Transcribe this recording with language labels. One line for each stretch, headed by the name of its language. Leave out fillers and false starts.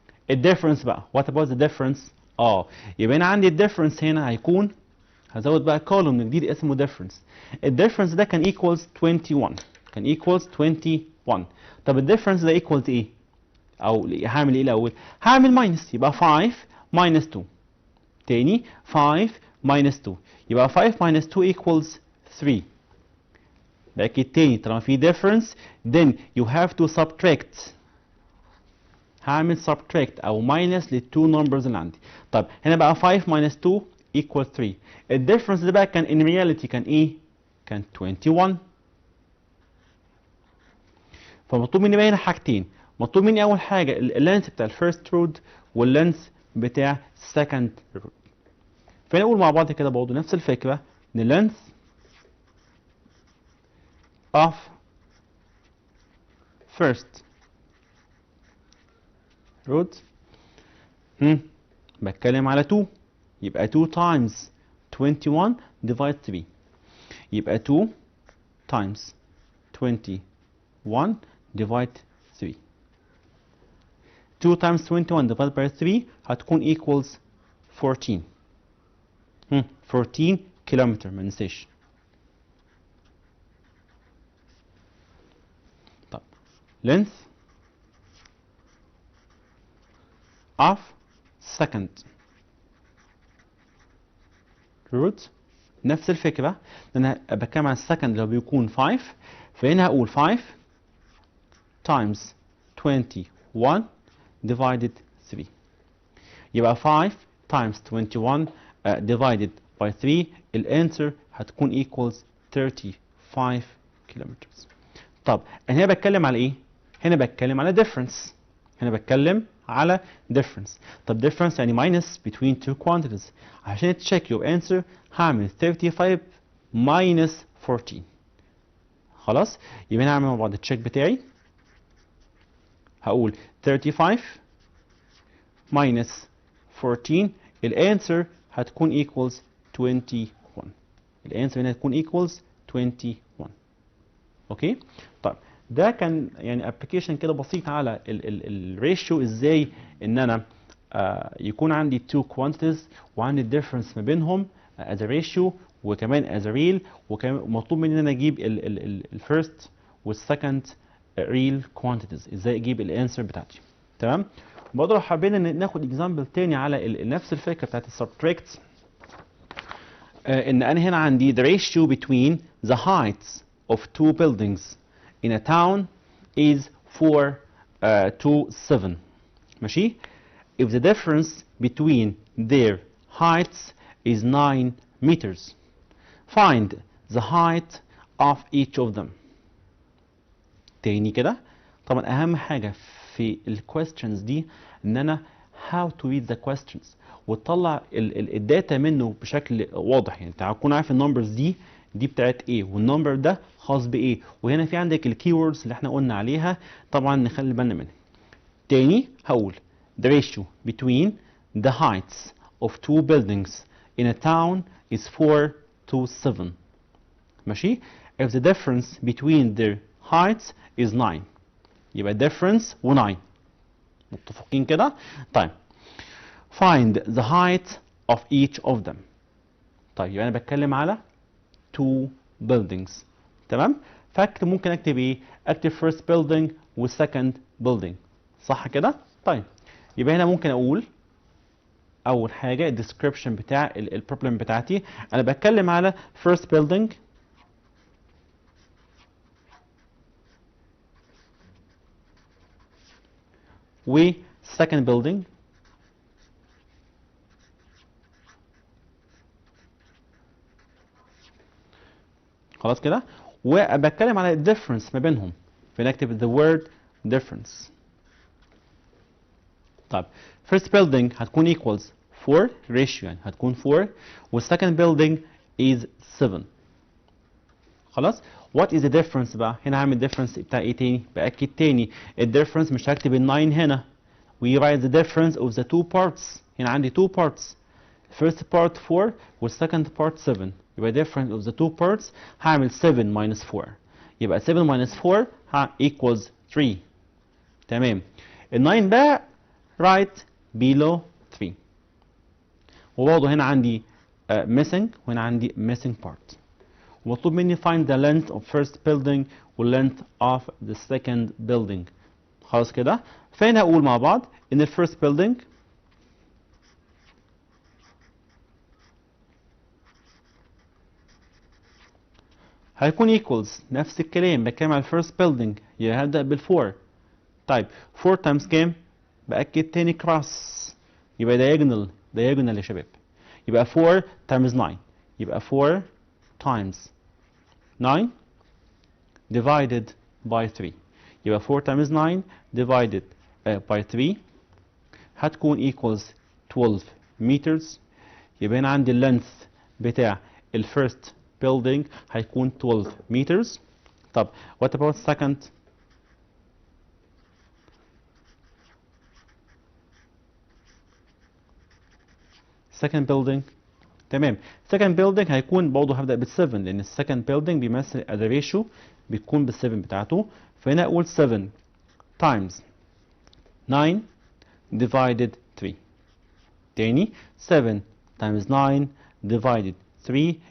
Arabic: الديفرنس بقى
English: what about the difference؟
Arabic: يبقى انا عندي الديفرنس هنا هيكون هزود بقى كولوم جديد اسمه difference. الديفرنس ده كان equals 21 كان equals 21. طب الديفرنس ده equals ايه؟ او هعمل ايه الاول؟ هعمل ماينس، يبقى 5 minus 2.
English: تاني 5 minus 2 يبقى 5 minus 2 equals 3.
Arabic: بأكد تاني طالما في
English: difference then you have to subtract.
Arabic: هعمل subtract او minus للتو numbers اللي عندي. طب هنا بقى 5 minus 2 equals 3. الديفرنس ده بقى كان
English: in reality
Arabic: كان ايه؟ كان 21. فمطلوب مني بقى هنا حاجتين، مطلوب مني اول حاجه اللينث بتاع الفيرست رود واللينث بتاع السكند رود. فنقول مع بعض كده برضه نفس الفكره ان اللينث
English: of first road.
Arabic: بتكلم على 2 يبقى 2 times 21 divide 3 يبقى 2 times 21 divide 3.
English: 2 times 21 divided by 3 هتكون equals 14.
Arabic: 14 كيلومتر ما ننساش. طب
English: length of second root
Arabic: نفس الفكرة، لأن أنا بتكلم عن السكند لو بيكون 5، فهنا هقول 5 times 21 divided 3 يبقى 5 times 21 divided by 3 الانسر هتكون equals 35 kilometers. طب أنا هنا بتكلم على إيه؟ هنا بتكلم على difference. هنا بتكلم على difference.
English: طب difference يعني minus between two quantities.
Arabic: عشان تشيك
English: your answer
Arabic: هعمل 35 minus 14. خلاص؟ يبقى هنعمل مع بعض التشيك بتاعي. هقول 35 minus 14 الانسر هتكون equals 21. الانسر هنا هتكون equals 21. اوكي؟ طيب ده كان يعني ابلكيشن كده بسيط على الريشيو، ازاي ان انا يكون عندي two quantities وعندي الديفرنس ما بينهم
English: as a ratio
Arabic: وكمان as a real، وكمان مطلوب مني ان انا اجيب الفيرست والسكند real quantities، ازاي اجيب الانسر بتاعتي. تمام؟ برضه لو حابين ان ناخد اكزامبل تاني على نفس الفكره بتاعت السبتراكت، ان انا هنا عندي
English: the ratio between the heights of two buildings in a town is 4 to 7. ماشي؟ If the difference between their heights is 9 meters, find the height of each of them.
Arabic: تاني كده، طبعا أهم حاجة في ال questions دي إن أنا
English: how to read the questions
Arabic: وتطلع الداتا منه بشكل واضح. يعني تكون عارف النمبرز دي بتاعت ايه والنمبر ده خاص بايه، وهنا في عندك الكي ووردز اللي احنا قلنا عليها طبعا نخلي بالنا منها.
English: تاني هقول the ratio between the heights of two buildings in a town is 4 to 7. ماشي؟ if the difference between their heights is 9
Arabic: يبقى difference و 9.
English: متفقين كده؟ طيب find the height of each of them.
Arabic: طيب يبقى انا بتكلم على two buildings. تمام؟ فاكتب ممكن اكتب ايه؟ اكتب first building و second building. صح كده؟ طيب يبقى هنا ممكن اقول اول حاجه الديسكريبشن بتاع البروبلم بتاعتي، انا بتكلم على first building و second building. خلاص كده؟ وبتكلم على الديفرنس ما بينهم، فنكتب
English: the word difference.
Arabic: طيب first building هتكون equals 4 ratio يعني هتكون 4 والsecond building is 7. خلاص؟
English: what is the difference
Arabic: بقى؟ هنا هعمل difference بتاع ايه تاني؟ بأكد تاني الديفرنس مش هكتب ال 9 هنا.
English: we write the difference of the two parts.
Arabic: هنا عندي two parts.
English: first part 4 والsecond part 7. يبقى difference of the two parts هعمل 7 minus 4. يبقى 7 minus 4 equals 3.
Arabic: تمام. ال
English: 9 بقى right below 3.
Arabic: وبرضه هنا عندي missing وهنا عندي missing part. ومطلوب مني
English: find the length of first building و length of the second building.
Arabic: خلاص كده؟ فهنا هقول مع بعض إن ال first building هيكون equals نفس الكلام، بتكلم على first building يبقى هبدأ بال4. طيب 4 times كام؟ بأكد تاني
English: cross
Arabic: يبقى diagonal يا شباب.
English: يبقى 4 times 9 يبقى 4 times 9 divided by 3. يبقى 4 times 9 divided by 3 هتكون equals 12 meters.
Arabic: يبقى هنا عندي اللينث بتاع الفيرست building هيكون 12 meters.
English: طب what about second؟ second building.
Arabic: تمام. second building هيكون برضه هبدأ بال 7 لأن ال second building بيمثل
English: the ratio
Arabic: بتكون بال 7 بتاعته.
English: فهنا أقول 7 times 9 divided 3. تاني 7 times 9 divided 3.